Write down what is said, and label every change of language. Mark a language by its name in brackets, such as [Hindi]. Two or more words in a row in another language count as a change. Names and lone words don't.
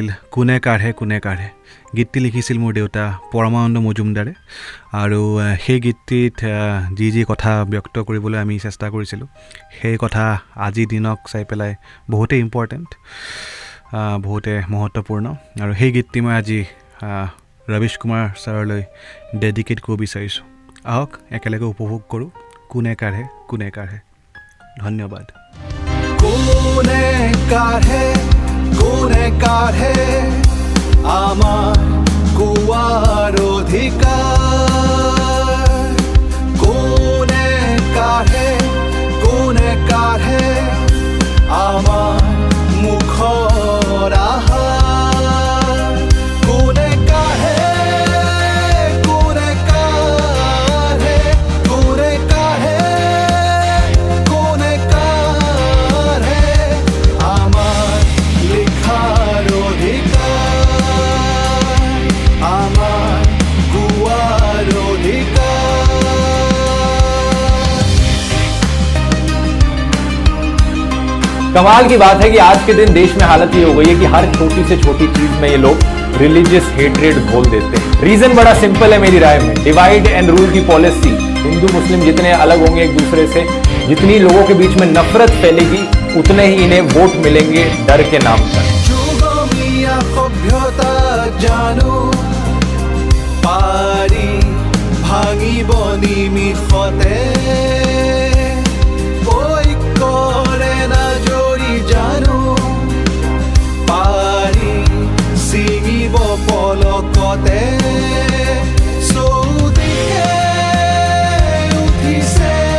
[Assamese] কোনে কাঢ়ে গীতটি লিখিছিল মোৰ দেউতা পৰমানন্দ মজুমদাৰে আৰু সেই গীতটিত যি কথা ব্যক্ত কৰিবলৈ আমি চেষ্টা কৰিছিলোঁ সেই কথা আজি দিনক চাই পেলাই বহুতেই ইম্পৰ্টেণ্ট বহুতে মহত্বপূৰ্ণ আৰু সেই গীতটি মই আজি ৰবিশ কুমাৰ ছাৰলৈ ডেডিকেট কৰিব বিচাৰিছোঁ আহক একেলগে উপভোগ কৰোঁ কোনে কাঢ়ে ধন্যবাদ কোনে কাঢ়ে আমার কুয়ার অধিকার কোনে কাঢ়ে আমার মুখর আহার কোনে কাঢ়ে আমার লেখার অধিকার আমার কুয়ার [Hindi] कमाल की बात है कि आज के दिन देश में हालत ये हो गई है कि हर छोटी से छोटी चीज में ये लोग [English] religious hatred [Hindi] बोल देते हैं। रीजन बड़ा सिंपल है मेरी राय में, [English] divide and rule [Hindi] की पॉलिसी। हिंदू मुस्लिम जितने अलग होंगे एक दूसरे से, जितनी लोगों के बीच में नफरत फैलेगी, उतने ही इन्हें वोट मिलेंगे डर के नाम पर। [Assamese] সভ্যতা জানো পাৰি ভাঙিব নিমিষতে ঐক্যৰে নাজৰি জানো পাৰি ছিঙিব পলকতে চৌদিশে উঠিছে